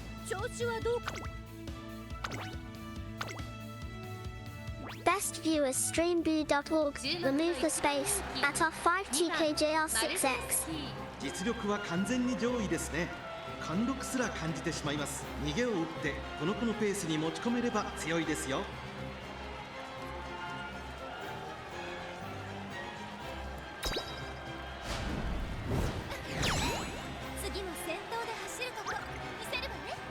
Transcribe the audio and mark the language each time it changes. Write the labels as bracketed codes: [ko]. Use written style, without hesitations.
[ja] 調子はどうか [en] Best view is streamboo.org. Remove the space at R5TKJR6X. [ja] 実力は完全に上位ですね。貫禄すら感じてしまいます。逃げを打ってこの子のペースに持ち込めれば強いですよ。次も先頭で走るとこ見せるわね